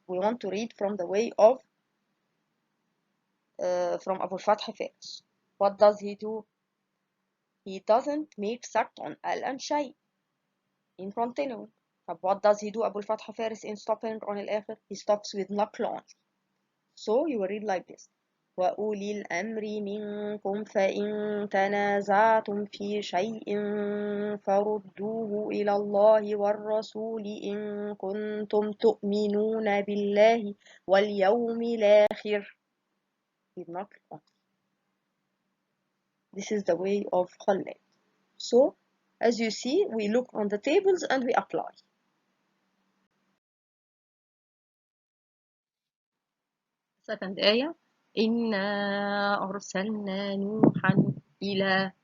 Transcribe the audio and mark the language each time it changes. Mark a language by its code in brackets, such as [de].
[en] We want to read from the way of from Abu al-Fath Faiz. What does he do? He doesn't make sakt on al and shay in continuing. What does he do? Abu al-Fath Faiz in stopping on al-akhir? He stops with naql only. So you will read like this. [ar] وأولي الأمر منكم فإن تنازعتم في شيء فردوه إلى الله والرسول إن كنتم تؤمنون بالله واليوم الآخر. [en] This is the way of Khaled. So, as you see, we look on the tables and we apply. Second ayah. [ar] إنا أرسلنا نوحا إلى.